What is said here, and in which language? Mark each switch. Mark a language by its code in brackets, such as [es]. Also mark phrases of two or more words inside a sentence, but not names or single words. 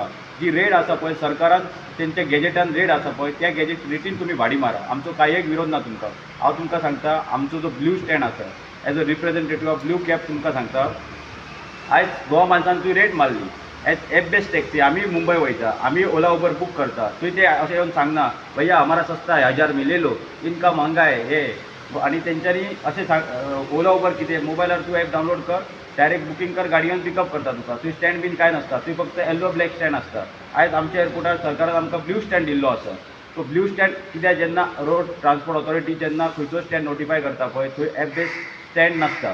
[kok] जी रेट आसा पळय सरकारान तेंच्या गॅजेटान रेट आसा पळय त्या गॅजेट रेटीन तुमी भाडी मारा, आमचो कांय एक विरोध ना तुमकां. हांव तुमकां सांगता, आमचो जो [en] blue stand [kok] आसा [en] as a representative of Blue Cab [kok] तुमकां सांगता, आयज गोवा मायल्सान तुवें रेट मारली [en] as best taxi, [kok] आमी मुंबय वयता, आमी ओला उबर बूक करता, तुवें ते अशें येवन सांगना [hi] भैया हमारा सस्ता है 1000 में ले लो, इनका महंगा है [kok] हे. आनी तेंच्यांनी अशें सांग, ओला उबर कितें मोबायलार तूं [en] app download [kok] कर, [en] direct booking [kok] कर, गाडयेन पिकअप करता तुका, तुवें स्टँड बीन कांय नासता, तुवें फक्त [en] yellow black stand [kok] आसता. आयज आमच्या एअरपोर्टार सरकारान आमकां [en] blue stand [kok] दिल्लो आसा. तो [en] blue stand [kok] कित्याक जेन्ना रोड ट्रान्सपोर्ट ऑथॉरिटी जेन्ना खंयचो स्टँड नोटिफाय करता पळय थंय [en] app based stand [kok] नासता.